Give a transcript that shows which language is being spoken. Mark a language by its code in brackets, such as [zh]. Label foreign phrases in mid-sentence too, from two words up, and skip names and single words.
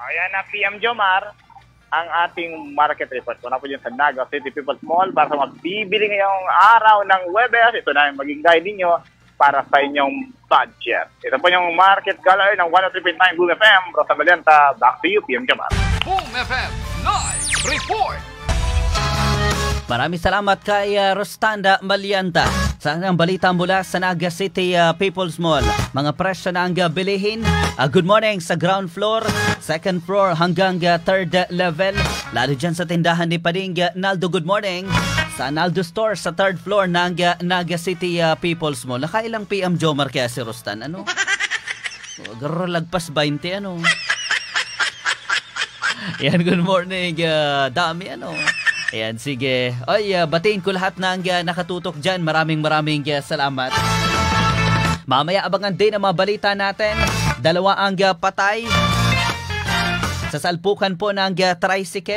[tl] Ayan na PM Jomar, ang ating market report. Kung na po dyan sa Naga City People's Mall para sa magbibili ngayong araw ng Webes. Ito na yung maging guide ninyo para sa inyong budget. Ito po yung market gallery ng 103.9 Boom FM. Rosa Valenta, [en] back to you, PM Jomar. Boom FM Live Report! [tl] Maraming salamat kay Rostanda Malianta. Sa ang balita mula sa Naga City People's Mall. Mga presyo na ang bilihin. [en] Good morning [tl] sa [en] ground floor, second floor [tl] hanggang [en] third level. [tl] Lalo dyan sa tindahan ni Pading Naldo, [en] good morning. [tl] Sa Naldo Store sa [en] third floor [tl] ng Naga City People's Mall. Nakailang PM Jomar kaya si Rostan? Ano? Garo lagpas 20 ano? Yan, [en] good morning. [tl] Dami ano? Ayan, sige. Oy, batiin ko lahat ng nakatutok dyan. Maraming salamat. Mamaya abangan din ang mga balita natin. 2 ang patay sa salpukan po ng tricycle.